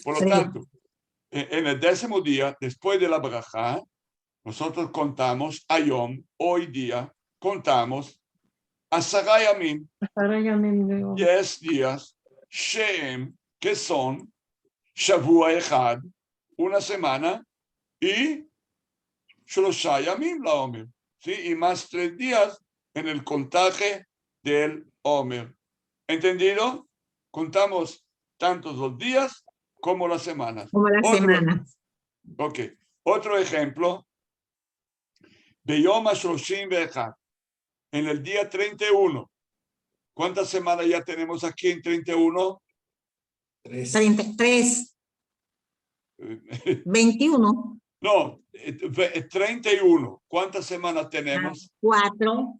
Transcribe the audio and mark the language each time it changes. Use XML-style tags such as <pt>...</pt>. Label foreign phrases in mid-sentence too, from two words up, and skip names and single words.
<es>Por lo tanto, en el 10º día, después de la brajá, nosotros contamos Hayom, hoy día, contamos</es> <he>עשרה ימים,</he> <es>10 días, Sheem, que son</es> <he>שבוע אחד,</he> <es>una semana, y</es> <he>שלשה ימים לעומר,</he> <es>¿sí? Y más 3 días en el contaje del Omer. ¿Entendido? Contamos tantos los días como las semanas. Como la semana. Ok. Otro ejemplo.</es> <he>ביום השלושים ואחד.</he> <es>En el día 31. ¿Cuántas semanas ya tenemos aquí en 31? 33. 21. No, 31. ¿Cuántas semanas tenemos? 4.</es>